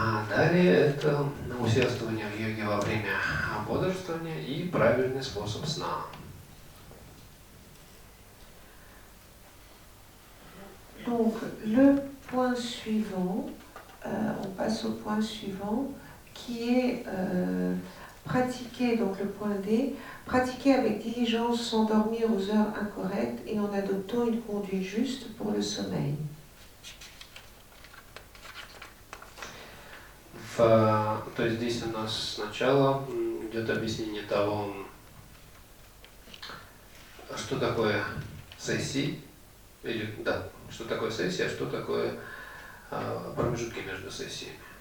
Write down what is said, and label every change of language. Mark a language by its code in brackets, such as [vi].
[ru] Далее это усердствование в йоге во время бодрствования и правильный способ сна. [fr] Donc, le point suivant, on passe au point suivant, qui est pratiquer, donc le point D, pratiquer avec diligence, s'endormir aux heures incorrectes et en adoptant une conduite juste pour le sommeil. [ru] То есть здесь у нас сначала идет объяснение того, что такое сессии, или да, что такое сессия, что такое промежутки между сессиями.